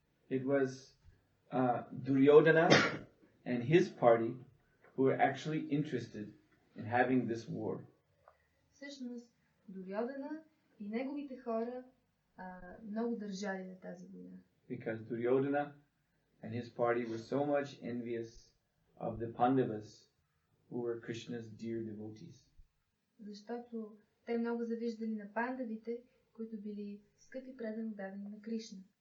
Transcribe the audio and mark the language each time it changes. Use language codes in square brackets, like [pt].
[en] It was Duryodhana and his party who were actually interested in having this war. [bg] Всъщност, Дурьодана и неговите хора много държали на тази война. [en] Because Duryodhana and his party were so much envious of the Pandavas who were Krishna's dear devotees. [bg] Защото те много завиждали на пандавите, които били скъпи предано дадени на Кришна.